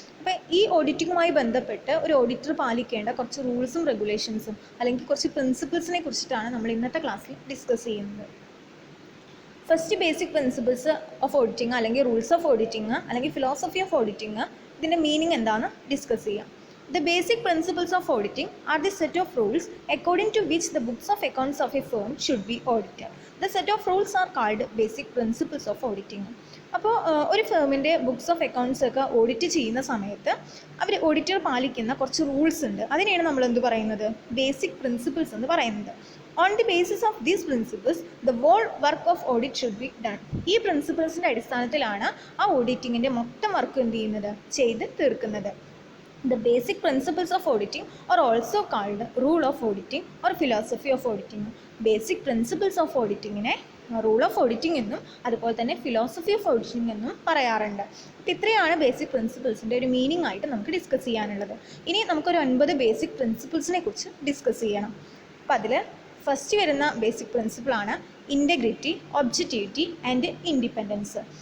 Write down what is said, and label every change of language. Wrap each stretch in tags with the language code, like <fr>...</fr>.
<ml>അപ്പോൾ ഈ ഓഡിറ്റിങ്ങുമായി ബന്ധപ്പെട്ട് ഒരു ഓഡിറ്റർ പാലിക്കേണ്ട കുറച്ച് റൂൾസും റെഗുലേഷൻസും അല്ലെങ്കിൽ കുറച്ച് പ്രിൻസിപ്പിൾസിനെ കുറിച്ചിട്ടാണ് നമ്മൾ ഇന്നത്തെ ക്ലാസ്സിൽ ഡിസ്കസ് ചെയ്യുന്നത്. First basic principles of auditing അല്ലെങ്കിൽ റൂൾസ് ഓഫ് ഓഡിറ്റിംഗ് അല്ലെങ്കിൽ ഫിലോസഫി ഓഫ് ഓഡിറ്റിംഗ്, ഇതിൻ്റെ മീനിങ് എന്താണെന്ന് ഡിസ്കസ് ചെയ്യാം.</ml> <en>The basic principles of auditing are the set of rules according to which the books of accounts of a firm should be audited. The set of rules are called basic principles of auditing.</en> <ml>അപ്പോൾ ഒരു ഫേമിൻ്റെ books of accounts ഒക്കെ audit ചെയ്യുന്ന സമയത്ത് അവർ auditor പാലിക്കുന്ന കുറച്ച് rules ഉണ്ട്. അതിനെയാണ് നമ്മൾ എന്ത് പറയുന്നത്? ബേസിക് പ്രിൻസിപ്പിൾസ് എന്ന് പറയുന്നത്.</ml> <en>On the basis of these principles, the whole work of audit should be done.</en> <ml>ഈ പ്രിൻസിപ്പിൾസിൻ്റെ അടിസ്ഥാനത്തിലാണ് ആ ഓഡിറ്റിങ്ങിൻ്റെ മൊത്തം വർക്ക് എന്ത് ചെയ്യുന്നത്? ചെയ്ത് തീർക്കുന്നത്.</ml> <en>The basic principles of auditing are also called rule of auditing or philosophy of auditing.</en> <ml>Basic principles of auditingനെ rule of auditing എന്നും അതുപോലെ തന്നെ ഫിലോസഫി ഓഫ് ഓഡിറ്റിംഗ് എന്നും പറയാറുണ്ട്. അപ്പോൾ ഇത്രയാണ് ബേസിക് പ്രിൻസിപ്പിൾസിൻ്റെ ഒരു മീനിങ് ആയിട്ട് നമുക്ക് ഡിസ്കസ് ചെയ്യാനുള്ളത്. ഇനി നമുക്കൊരു 9 ബേസിക് പ്രിൻസിപ്പിൾസിനെ കുറിച്ച് ഡിസ്കസ് ചെയ്യണം. അപ്പോൾ അതിൽ ഫസ്റ്റ് വരുന്ന basic പ്രിൻസിപ്പിളാണ് integrity, objectivity and independence.</ml>